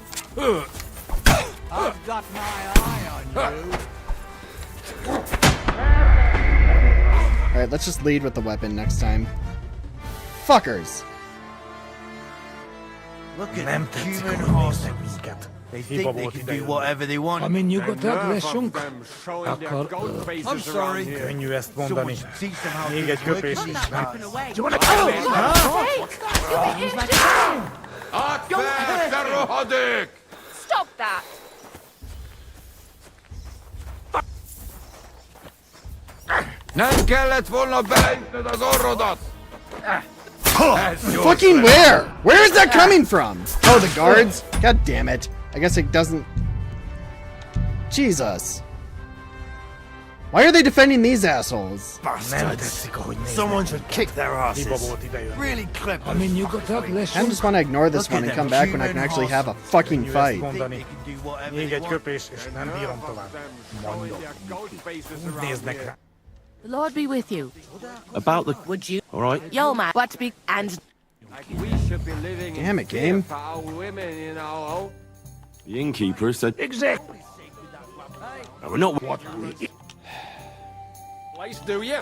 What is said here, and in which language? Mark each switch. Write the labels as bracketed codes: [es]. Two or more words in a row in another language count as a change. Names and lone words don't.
[en] I've got my eye on you. Alright, let's just lead with the weapon next time. Fuckers! Look at them human horses. They think they can do whatever they want. [hu] Ha mi nyugodtan leszünk, Akkor... [en] I'm sorry. [hu] Könnyű ezt mondani. [en] Someone should teach them how [hu] Még [en] to [hu] egy [en] work [hu] köpés [en] these [hu] is nem. [en] cars. Do you wanna kill me? Stop that! [hu] Nem kellett volna beleütnöd az orrodat! [en] Fucking where? Where is that coming from? Oh, the guards? God damn it. I guess it doesn't... Jesus. Why are they defending these assholes? Someone should kick their asses. Really clip [hu] Ha mi nyugodtan [en] I [hu] leszünk, [en] just want to ignore this one and come back when I can actually have a fucking fight. [hu] mondani. Még egy köpés, és nem bírom tovább. Mondom. Úgy néznek rá. [en] The Lord be with you. About the... Would you? All right. Yo, man. What be and We should be living Damn it, game. for our women, you know. The innkeeper said... Exactly. We're not... What we eat. Place, do you?